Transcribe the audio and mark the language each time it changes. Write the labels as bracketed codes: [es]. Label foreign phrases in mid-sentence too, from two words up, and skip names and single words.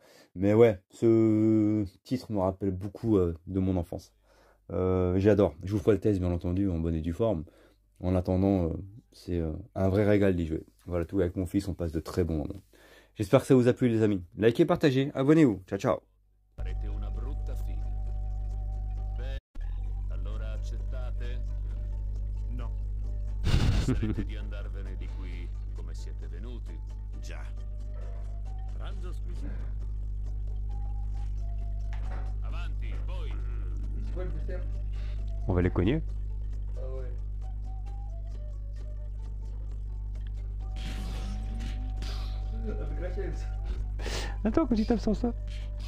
[fr] Mais ouais, ce titre me rappelle beaucoup de mon enfance. J'adore. Je vous ferai le test, bien entendu, en bonne et due forme. En attendant, c'est un vrai régal d'y jouer. Voilà, tout avec mon fils, on passe de très bons moments. J'espère que ça vous a plu, les amis. Likez, partagez, abonnez-vous. Ciao, ciao. [it] Farete una brutta fine. Beh, allora accettate? No. Sarete di andarvene di qui come siete venuti. Già. Pranzo squisito. Avanti, voi! [fr] On va les cogner. Attends, quand tu tapes sur ça.